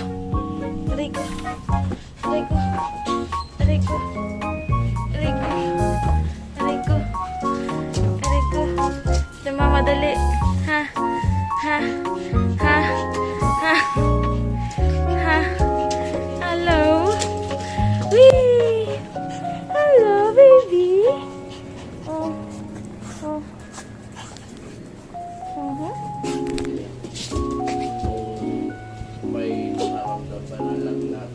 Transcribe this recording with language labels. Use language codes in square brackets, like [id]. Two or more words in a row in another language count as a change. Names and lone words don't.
[tl] Aray ko. Aray ko. Aray ko. Aray ko. Aray ko. Aray ko. Namamadali. Ha? Ha? Ha? Ha? Ha? Hello? Wee! [en] Hello, baby! Oh. Oh. [tl] May nakaramdaman na lang lahat.